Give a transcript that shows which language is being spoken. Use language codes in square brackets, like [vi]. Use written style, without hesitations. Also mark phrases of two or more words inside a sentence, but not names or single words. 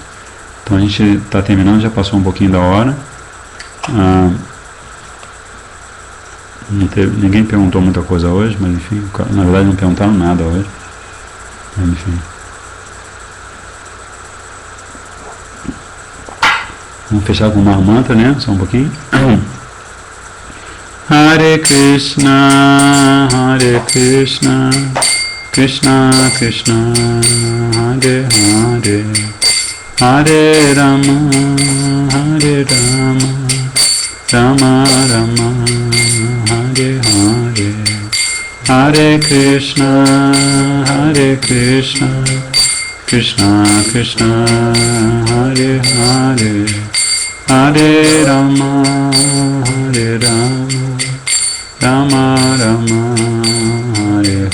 [pt] Então a gente está terminando, já passou um pouquinho da hora. Ninguém perguntou muita coisa hoje, mas enfim, na verdade não perguntaram nada hoje. Mas, enfim. Vamos fechar com uma mantra, né? Só um pouquinho. [sa] हरे कृष्ण, कृष्ण कृष्ण, हरे हरे, हरे राम, राम राम, हरे हरे, हरे कृष्ण, कृष्ण कृष्ण, हरे हरे, हरे राम, राम राम, हरे